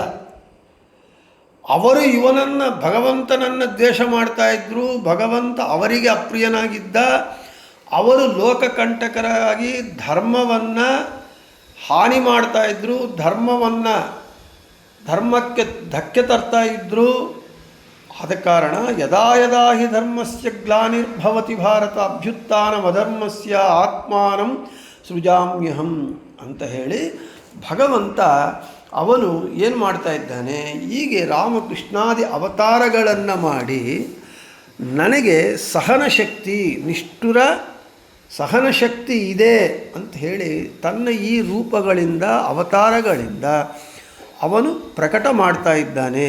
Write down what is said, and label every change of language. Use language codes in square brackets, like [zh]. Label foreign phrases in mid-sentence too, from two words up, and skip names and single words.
[kn] ಅವರು ಇವನನ್ನು, ಭಗವಂತನನ್ನು ದ್ವೇಷ ಮಾಡ್ತಾ ಇದ್ದರು. ಭಗವಂತ ಅವರಿಗೆ ಅಪ್ರಿಯನಾಗಿದ್ದ. ಅವರು ಲೋಕಕಂಟಕರಾಗಿ ಧರ್ಮವನ್ನು ಹಾನಿ ಮಾಡ್ತಾ ಇದ್ದರು, ಧರ್ಮಕ್ಕೆ ಧಕ್ಕೆ ತರ್ತಾ ಇದ್ದರು. ಆದ ಕಾರಣ [sa] ಯದಾ ಯದಾ ಹಿ ಧರ್ಮಸ್ಯ ಗ್ಲಾನಿರ್ಭವತಿ ಭಾರತ ಅಭ್ಯುತ್ಥಾನಮಧರ್ಮಸ್ಯ ಆತ್ಮಾನಂ ಸೃಜಾಮ್ಯಹಂ ಅಂತ [kn] ಹೇಳಿ ಭಗವಂತ ಅವನು ಏನು ಮಾಡ್ತಾ ಇದ್ದಾನೆ, ಹೀಗೆ ರಾಮಕೃಷ್ಣಾದಿ ಅವತಾರಗಳನ್ನು ಮಾಡಿ ನನಗೆ ಸಹನಶಕ್ತಿ, ನಿಷ್ಠುರ ಸಹನಶಕ್ತಿ ಇದೆ ಅಂತ ಹೇಳಿ ತನ್ನ ಈ ರೂಪಗಳಿಂದ, ಅವತಾರಗಳಿಂದ ಅವನು ಪ್ರಕಟ ಮಾಡ್ತಾ ಇದ್ದಾನೆ.